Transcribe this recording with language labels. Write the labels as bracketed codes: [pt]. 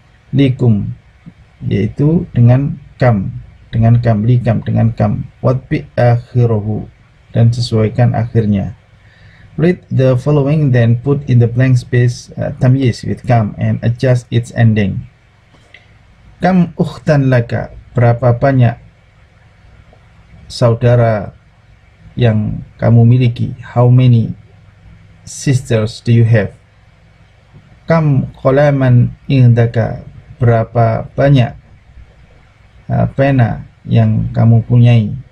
[id] Likum, yaitu dengan kam, likam dengan kam. [ar] Watbi akhirahu, [id] dan sesuaikan akhirnya. [en] Read the following, then put in the blank space tamyiz with kam and adjust its ending. [ar] Kam ukhtan laka, [id] berapa banyak saudara yang kamu miliki? [en] How many sisters do you have? [ar] Kam qalaman indaka, [id] berapa banyak pena yang kamu punyai?